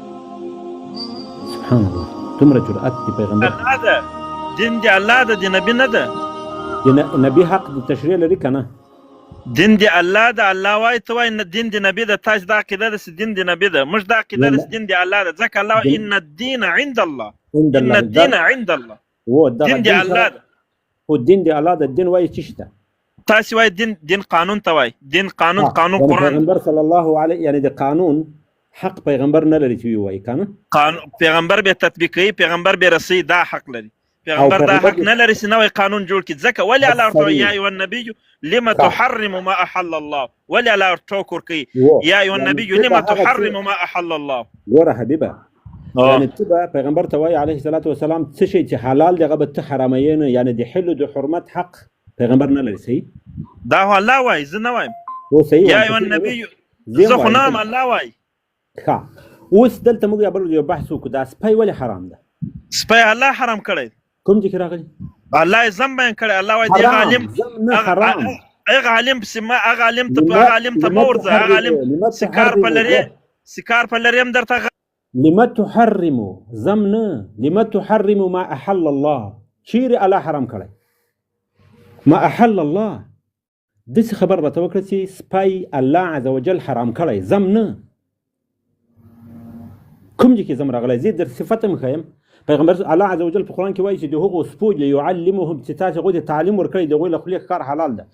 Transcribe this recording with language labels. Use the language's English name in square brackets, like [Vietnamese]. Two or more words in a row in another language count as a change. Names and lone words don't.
[Arabic] سبحان الله، [Pashto] دومره جرأت دی پیغمبر. دین د الله ده، د نبی نه ده. نبی حق د تشریع لري که نه؟ دین د الله ده، الله وایي ته وایي دین د نبی ده. تاسو دا عقیده ده چې دین د نبی ده، موږ دا عقیده ده چې دین د الله ده. ځکه الله [Arabic] ان الدین عند الله، ان الدین عند الله، [Pashto] دین د الله ده. خو دین د الله ده، دین وایي څه شته؟ تاسو وایي دین قانون ته وایي، دین قانون قرآن. پیغمبر [Arabic] صلی الله علیه، [Pashto] یعنی د قانون حق پیغمبر نه لري چې وایي که نه؟ پیغمبر به تطبیق کوي، پیغمبر به رسوي، دا حق لري. پیغمبر دا حق نه لري چې نوی قانون جوړ کړي. ځکه ولې الله ورته وایي [Arabic] یا ایها النبي لم تحرم ما احل الله، [Pashto] ولې الله ورته ټوکر کوي [Arabic] یا ایها النبي لم تحرم ما احل الله. [Pashto] ګوره حبیبه، یعنې ته به پیغمبر ته وایي [Arabic] علیه الصلاة وسلام [Pashto] څه شی چې حلال دی هغه به ته حراموي نه، یعنې د حل د حرمت حق پیغمبر نه لري. صحیح؟ دا خو الله وایي، زه نه وایم. [Arabic] یا ایها النبي [Pashto] زه خو نه یم، الله وایي. ښه، اوس دلته موږ یو بحث وکړو، دا سپی ولې حرام ده؟ سپی الله حرام کړی. کوم ځای کې راغلی؟ الله یې ذم بیان کړی. الله وایي هغه عالم هغه عالم پسې مه هغه عالم ته مه ورځه، هغه عالم سکار په لري هم درته [Arabic] لم تحرمو [Pashto] ذم نه، [Arabic] لم تحرمو ما احل الله. [Pashto] چیرې الله حرام کړی؟ [Arabic] ما احل الله. [Pashto] داسې خبر راته وکړه چې سپی [Arabic] الله عز وجل [Pashto] حرام کړی، ذم نه. کوم ځای کې ذم راغلی؟ زه در صفت هم ښیم. پیغمبر [Arabic] الله عز وجل [Pashto] په قرآن کې وایي چې د هغو سپو لیعلمهم، چې تاسې هغوی ته تعلیم ورکړی د هغوی له خولې ښکار حلال ده.